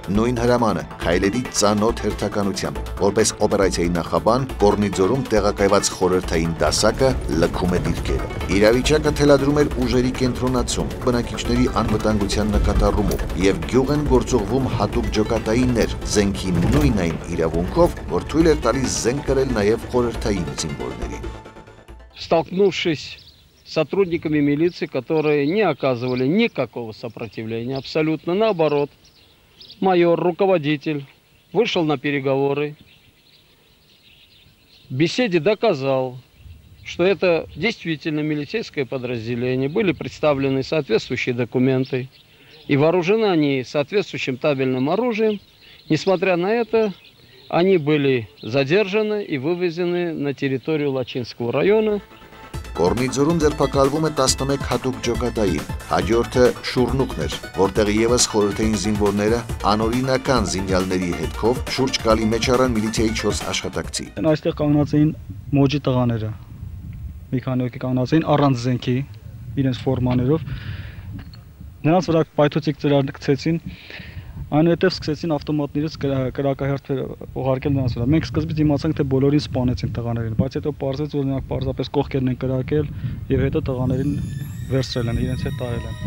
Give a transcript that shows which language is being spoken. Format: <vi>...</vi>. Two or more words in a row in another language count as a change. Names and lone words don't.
<hy>նույն հրամանը, քայլերի ծանոթ հերթականությամբ։ Որպես օպերացիայի նախաբան, Կորնիձորում տեղակայված խորհրդային դասակը լքում է դիրքերը։ Իրավիճակը թելադրում էր ուժերի կենտրոնացում, բնակիչների անվտանգության նկատառումով եւ գյուղ են գործողվում հատուկ ջոկատայիններ, զենքի նույն այն իրավունքով, որ թույլ էր տալիս զենք կրել նաեւ խորհրդային զինվորներին։</hy> <ru>Столкнувшись с сотрудниками милиции, которые не оказывали никакого сопротивления, абсолютно наоборот, майор, руководитель, вышел на переговоры, в беседе доказал, что это действительно милицейское подразделение, были представлены соответствующие документы, и вооружены они соответствующим табельным оружием. Несмотря на это, они были задержаны и вывезены на территорию Лачинского района.</ru> <hy>Կորնիձորում ձերբակալվում է 11 հատուկ ջոկատային, հաջորդը շուրնուկն էր, որտեղ եւս խորհրդային զինվորները անօրինական զինյալների հետքով շուրջ կալի մեջ առան միլիցիայի 4 աշխատակցի։ Այստեղ կանգնած էին մոջի տղաները, մի քանի հոգի կանգնած էին առանց զենքի, իրենց ֆորմաներով, նրանց վրա պայթուցիկ ծրար գցեցին, այնուհետև սկսեցին ավտոմատներից կրակահերթեր ուղարկել նրանց վրա։ Մենք սկզբից իմացանք, թե բոլորին սպանեցին տղաներին, բայց հետո պարզվեց, որ նրանք պարզապես կողքերն են կրակել եւ հետո տղաներին վերցրել են, իրենց հետ տարել են։</hy>